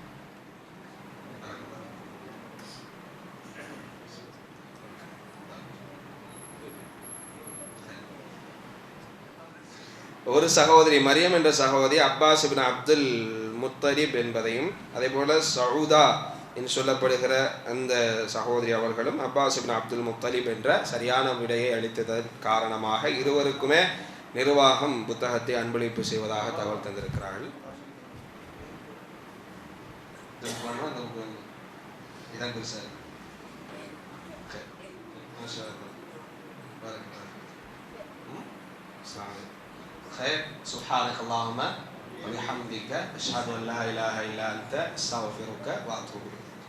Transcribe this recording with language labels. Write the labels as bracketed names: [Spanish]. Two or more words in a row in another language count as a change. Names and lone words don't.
[Tamil] ஒரு சகோதரி மரியம் என்ற சகோதரி அப்பாஸ் இப்னு அப்துல் முத்தலிப் என்பதையும், அதே போல சவுதா என்று சொல்லப்படுகிற அந்த சகோதரி அவர்களும் அப்பாஸ் இப்னு அப்துல் முத்தலிப் என்ற சரியான விடையை அளித்ததன் காரணமாக இருவருக்குமே நிர்வாகம் புத்தகத்தை அன்பளிப்பு செய்வதாக தகவல் தந்திருக்கிறார்கள். [Arabic] خير. سبحانك اللهم وبحمدك أشهد أن لا إله إلا أنت أستغفرك وأتوب إليك.